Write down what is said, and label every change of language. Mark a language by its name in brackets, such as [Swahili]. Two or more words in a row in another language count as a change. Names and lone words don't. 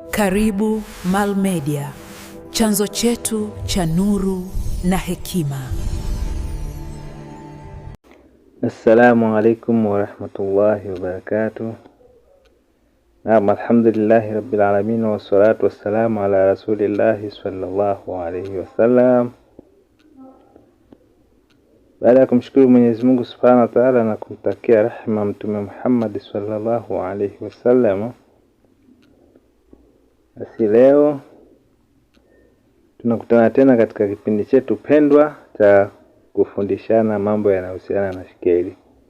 [Swahili] Karibu Mal Media, chanzo chetu cha nuru na hekima. [Arabic] السلام عليكم ورحمة الله وبركاته. نعم، الحمد لله رب العالمين والصلاة والسلام على رسول الله صلى الله عليه وسلم. [Swahili] Baada ya kumshukuru Mwenyezi Mungu [Arabic] سبحانه وتعالى [Swahili] na kumtakia rehema Mtume Muhammad [Arabic] صلى الله عليه وسلم, [Swahili] basi leo tunakutana tena katika kipindi chetu pendwa cha kufundishana mambo yanayohusiana na shekeli.